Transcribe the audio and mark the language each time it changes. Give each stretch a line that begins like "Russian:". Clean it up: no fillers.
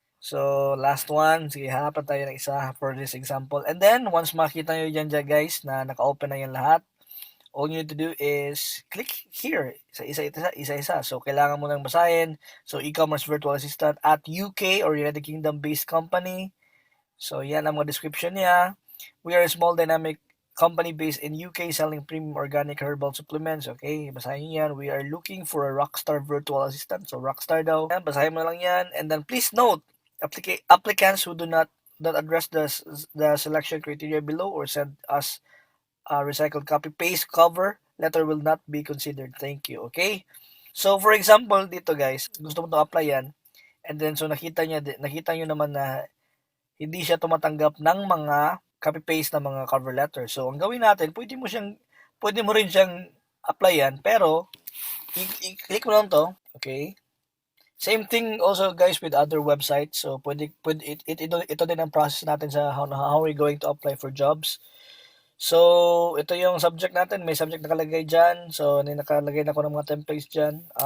Filipino: So last one, sige, hanapan tayo ng isa
English: for this example.
Filipino: And then once makita nyo dyan guys na naka-open na yan lahat, all you need to do is click here, isa-isa. So, kailangan mo nang basahin.
English: So, e-commerce virtual assistant at UK or United Kingdom based company.
Filipino: So, yan ang mga description niya.
English: We are a small dynamic company based in UK selling premium organic herbal supplements. Okay,
Filipino: basahin niyo yan.
English: We are looking for a rockstar virtual assistant. So,
Filipino: rockstar daw. Yan, basahin mo lang yan.
English: And then, please note, applicants who do not address the selection criteria below or send us recycled copy paste cover letter will not be considered. Thank you. Okay?
Filipino: So for example dito guys, gusto mo to apply yan, and then so nakita nyo naman na hindi siya tumatanggap ng mga copy paste na mga cover letter. So ang gawin natin, pwede mo rin siyang applyan, pero i-click mo lang to. Okay?
English: Same thing also guys with other websites. So ito din ang process natin sa how we're going to apply for jobs.
Filipino: So, ito yung subject natin. May subject nakalagay dyan. So, nakalagay na ko ng mga templates dyan.